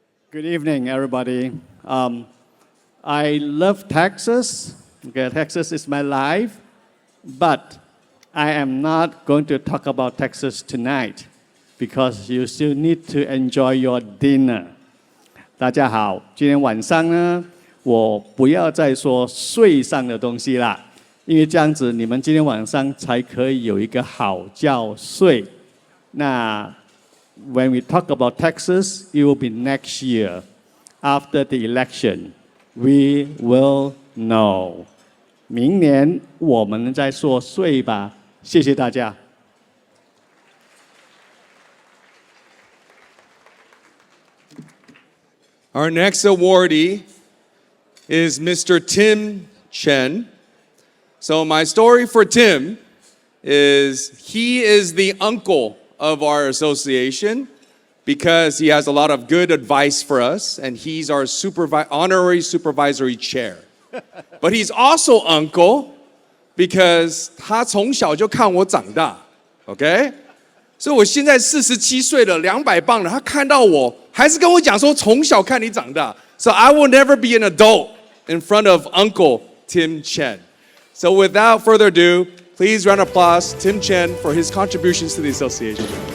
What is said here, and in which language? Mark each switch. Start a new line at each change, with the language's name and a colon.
English: Good evening, everybody. I love Texas. Okay, Texas is my life. But I am not going to talk about taxes tonight because you still need to enjoy your dinner.
Chinese: 大家好，今天晚上呢，我不要再说税上的东西啦，因为这样子你们今天晚上才可以有一个好觉睡。
English: 那 when we talk about taxes, it will be next year. After the election, we will know.
Chinese: 明年我们再说税吧。谢谢大家。
English: Our next awardee is Mr. Tim Chen. So my story for Tim is he is the uncle of our association because he has a lot of good advice for us, and he's our honorary supervisory chair. But he's also uncle because
Chinese: 他从小就看我长大
English: ，OK？
Chinese: 所以我现在47岁了，200磅了，他看到我还是跟我讲说从小看你长大。
English: So I will never be an adult in front of Uncle Tim Chen. So without further ado, please round of applause Tim Chen for his contributions to the association.